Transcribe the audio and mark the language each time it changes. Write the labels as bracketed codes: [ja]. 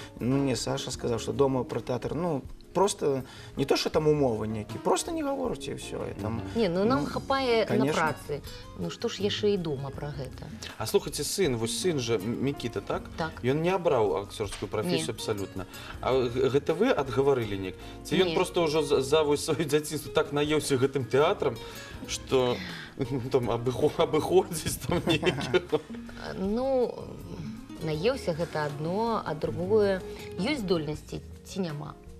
[uk] Ну, мне Саша сказав, що дома про театр, ну, просто не то, що там умови ніякі, просто не говорите і все. І там, [be] Не, ну нам хапае на [ru] конечно. [be] працы. Ну што ж яшчэ і дома пра гэта. А слухайце, вось сын же, Мікіта, так? Так. Ён не абраў акцёрскую прафесію абсалютна. А гэта вы адгаварылі неяк? Ці ён Не. проста ўжо за вось сваё дзяцінства так наеўся гэтым тэатрам, што там абыходзіць там нейкі? Ну, наеўся гэта адно, а другое, ёсць здольнасці ці няма.